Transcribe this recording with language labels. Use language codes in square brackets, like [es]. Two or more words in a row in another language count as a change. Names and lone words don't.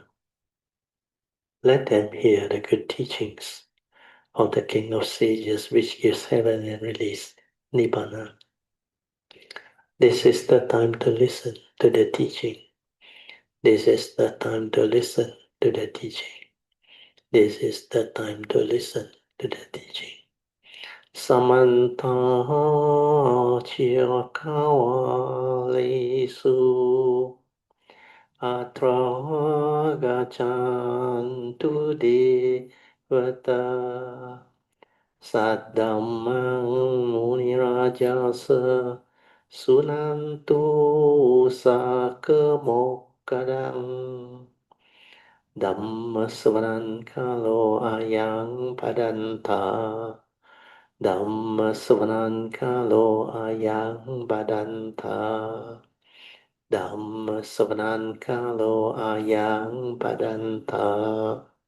[en] Let them hear the good teachings of the King of Sages, which gives heaven and release, Nibbana. This is the time to listen to the teaching. This is the time to listen to the teaching. This is the time to listen to the teaching. [pi] Samanta Chirakawa Atra Gachantu Devata Saddhammang Munirajasa Sunantu Sakemokadang Dhamma Kalo Ayang Padanta Dhamma Kalo Ayang Padanta Dhamma Kalo Ayang Padanta